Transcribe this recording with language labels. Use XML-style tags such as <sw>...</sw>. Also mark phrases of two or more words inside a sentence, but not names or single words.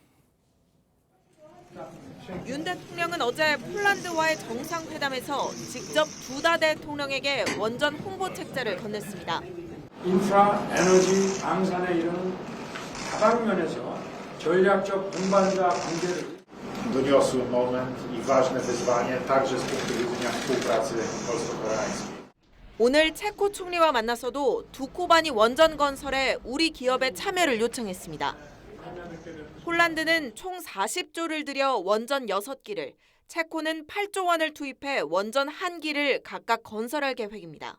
<ko>윤 대통령은 어제 폴란드와의 정상회담에서 직접 두 다 대통령에게 원전 홍보책자를 건넸습니다. 인프라, 에너지, 방산에 이르는 다방면에서 전략적 동반자 관계를</ko> <pl>doniosł moment i ważne wyzwanie także z punktu widzenia współpracy polsko-koreańskiej.</pl> <ko>오늘 체코 총리와 만나서도 두코바니 원전 건설에 우리 기업의 참여를 요청했습니다. 폴란드는 총 40조를 들여 원전 6기를, 체코는 8조 원을 투입해 원전 1기를 각각 건설할 계획입니다.</ko>